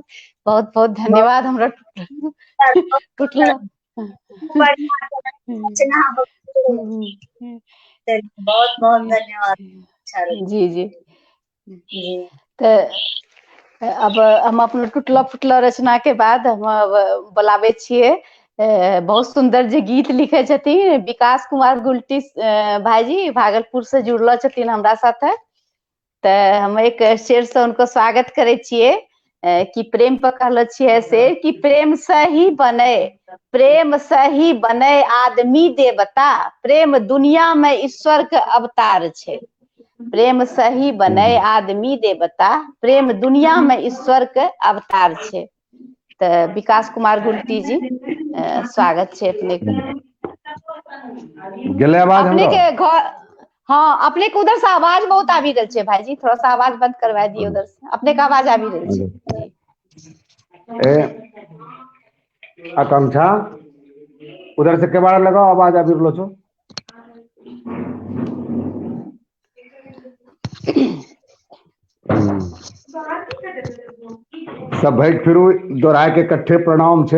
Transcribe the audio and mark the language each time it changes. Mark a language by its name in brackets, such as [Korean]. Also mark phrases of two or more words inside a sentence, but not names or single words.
[Maithili] बहुत बहुत धन्यवाद। हमरा टूटला बहुत बहुत धन्यवाद। जी जी तो अब हम अपना टूटला फुटला रचना के बाद हम बुलावे छिए बहुत सुंदर जे गीत लिखे छथिन विकास कुमार गुलटी भाईजी, भागलपुर से जुड़लो छथिन हमरा साथे। तो हम एक शेर से उनको स्वागत करे छिए कि प्रेम पर कहलो छिए शेर कि प्रेम से ही बने, प्रेम से ही बने आदमी देवता, प्रेम दुनिया में ईश्वर के अवतार छे, प्रेम से ही बने आदमी देवता, प्रेम दुनिया में ईश्वर के अवतार छे। तो विकास कुमार गुलटी जी स्वागत छे अपने के। अपने के घर, हाँ अपने के उधर से आवाज बहुत आवी रहल छे भाईजी, थोड़ा सा आवाज बंद करवा दिए उधर से, अपने का आवाज आवी रहल छे। आकांक्षा उधर से केबाड़ लगाओ, आवाज आवी रहलो छो। सब भाई फिर दोहराए के इकट्ठे प्रणाम छे।